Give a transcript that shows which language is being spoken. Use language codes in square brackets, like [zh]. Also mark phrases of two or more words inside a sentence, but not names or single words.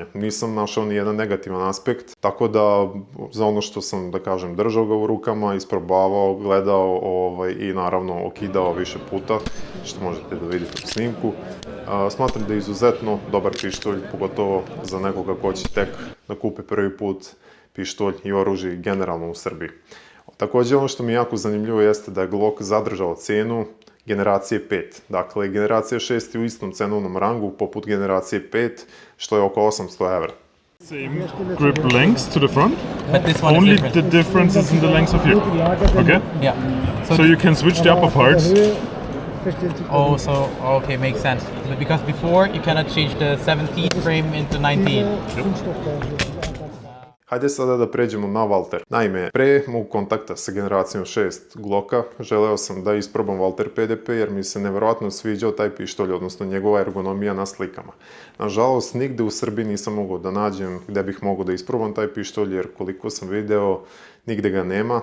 [sr] Nisam našao ni jedan negativan aspekt, tako da za ono što sam, da kažem, držao ga u rukama, isprobavao, gledao i naravno okidao više puta, što možete da vidite u snimku, smatram da je izuzetno dobar pištolj, pogotovo za nekoga ko će tek da kupi prvi put pištolj i oružje generalno u Srbiji. Također, ono što mi je jako zanimljivo jeste da je Glock zadržao cijenu generacije 5. Dakle, generacija 6 je u istom cenovnom rangu poput generacije 5, što je oko 800 evra. [en] Same grip length to the front, but this one only is different. the difference is in the length of here. Okay? Yeah. So you can switch the upper parts. Oh, so okay, makes sense. Because before you cannot change the 17 frame into 19. [sr] Hajde sada da pređemo na Walter. Naime, pre mog kontakta sa generacijom 6 Glocka, želeo sam da isprobam Walter PDP jer mi se nevjerojatno sviđao taj pištolj, odnosno njegova ergonomija na slikama. Nažalost, nigde u Srbiji nisam mogao da nađem gde bih mogao da isprobam taj pištolj, jer koliko sam video, nigde ga nema.